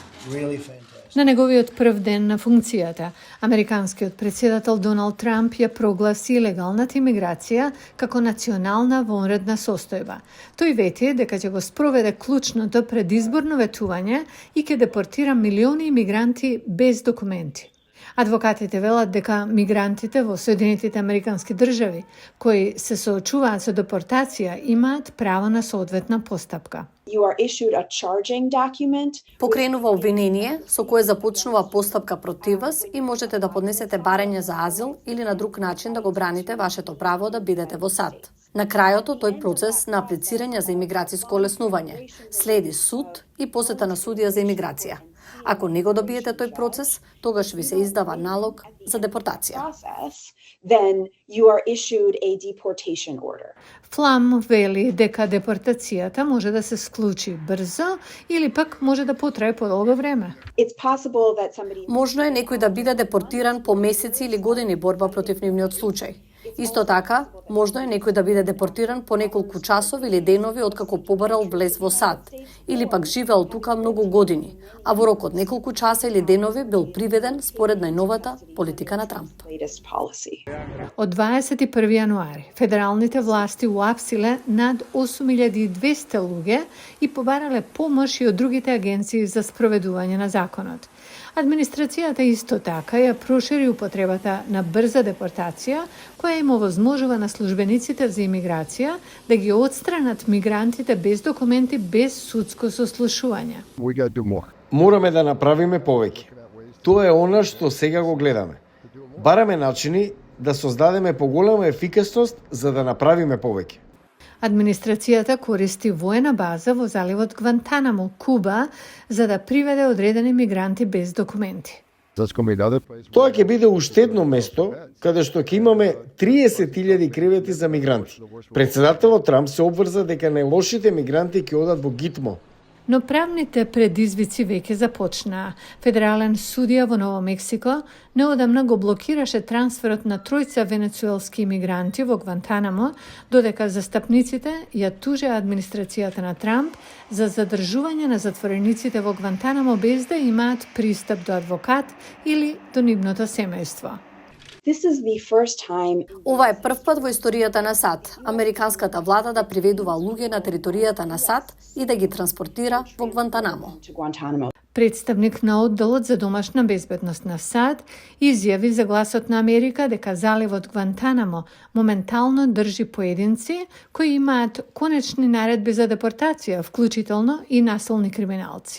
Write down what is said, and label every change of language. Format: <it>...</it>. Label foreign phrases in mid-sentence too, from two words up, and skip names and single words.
<en>really fantastic.</en> <mk>На неговиот прв ден на функцијата, американскиот претседател Доналд Трамп ја прогласи легалната имиграција како национална вонредна состојба. Тој вети дека ќе го спроведе клучното предизборно ветување и ќе депортира милиони имигранти без документи. Адвокатите велат дека мигрантите во Соединетите Американски држави, кои се соочуваат со депортација, имаат право на соодветна постапка.</mk> <en>You are issued a charging document.</en> <mk>Покренува обвинение со кое започнува постапка против вас и можете да поднесете барање за азил или на друг начин да го браните вашето право да бидете во САД. На крајот тој процес на аплицирање за имиграцијско олеснување следи суд и посета на судија за имиграција. Ако не го добиете тој процес, тогаш ви се издава налог за депортација.</mk> <en>Then you are issued a deportation order.</en> <mk>Флам вели дека депортацијата може да се склучи брзо или пак може да потрае подолго време.</mk> <en>It's possible that somebody</en> <mk>Можно е некој да биде депортиран по месеци или години борба против нивниот случај. Исто така, можно е некој да биде депортиран по неколку часови или денови откако побарал влез во САД, или пак живеел тука многу години, а во рок од неколку часа или денови бил приведен според најновата политика на Трамп.</mk> <en>latest policy.</en> <mk>Од 21 јануари, федералните власти уапсиле над 8200 луѓе и побарале помош и од другите агенции за спроведување на законот. Администрацијата исто така ја прошири употребата на брза депортација, која им овозможува на службениците за имиграција да ги отстранат мигрантите без документи, без судско сослушување.</mk> <en>We got to do more.</en> <mk>Мораме да направиме повеќе. Тоа е она што сега го гледаме. Бараме начини да создадеме поголема ефикасност за да направиме повеќе. Администрацијата користи воена база во заливот Гвантанамо, Куба, за да приведе одредени мигранти без документи.</mk> <en>That's going to be another place.</en> <mk>Тоа ќе биде уште едно место каде што ќе имаме 30.000 кревети за мигранти. Председателот Трамп се обврза дека најлошите мигранти ќе одат во Гитмо. Но правните предизвици веќе започнаа. Федерален судија во Ново Мексико неодамна го блокираше трансферот на тројца венецуелски имигранти во Гвантанамо, додека застапниците ја тужеа администрацијата на Трамп за задржување на затворениците во Гвантанамо без да имаат пристап до адвокат или до нивното семејство.</mk> <en>This is the first time</en> <mk>Ова е прв пат во историјата на САД, американската влада да приведува луѓе на територијата на САД и да ги транспортира во Гвантанамо.</mk> <en>to Guantanamo.</en> <mk>Представник на одделот за домашна безбедност на САД изјави за Гласот на Америка дека заливот Гвантанамо моментално држи поединци кои имаат конечни наредби за депортација, вклучително и насилни криминалци.</mk>